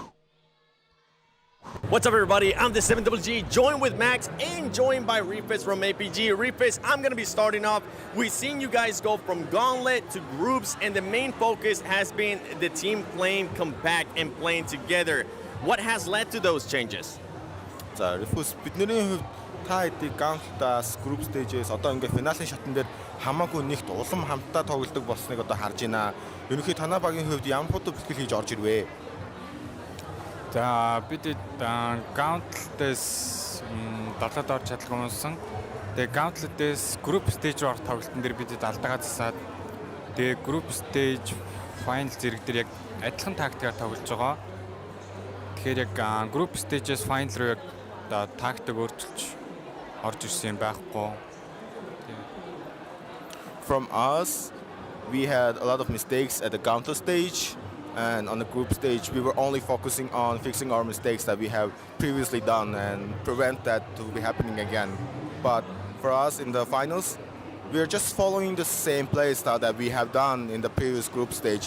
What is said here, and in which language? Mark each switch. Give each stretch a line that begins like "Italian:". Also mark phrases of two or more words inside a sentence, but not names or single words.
English: What's up, everybody? I'm the 7GG, joined with Max and joined by Reefus from APG. Reefus, I'm going to be starting off. We've seen you guys go from Gauntlet to groups, and the main focus has been the team playing compact and playing together. What has led to those changes?
Mongolian: За, Reefus, бидний хувьд та хэдий Gauntlet-аас
English: group stage-
Mongolian: ээс одоо ингээ финалийн шатн дээр хамаагүй нэгт улам хамтдаа тоглодог болсныг одоо харж байна. Ерөнхийдөө танай багийн хувьд ямар хутга бэлтгэл хийж орж ирвэ? За бид Gauntlet-ээс далаад орж чадлаггүй юмсан. Тэгээ Gauntlet-ээс
English: group stage
Mongolian: руу орох тоглолтын дээр бид алдаагаа засаад тэгээ
English: group stage final
Mongolian: зэрэг дээр яг адилхан тактикаар тоглож байгаа. Тэгэхээр яг
English: group stage-
Mongolian: ээс final руу яг тактик өөрчилж орж ирсэн юм байхгүй.
English: From us, we had a lot of mistakes at the Gauntlet stage. And on the group stage, we were only focusing on fixing our mistakes that we have previously done and prevent that to be happening again. But for us in the finals, we are just following the same play style that we have done in the previous group stage.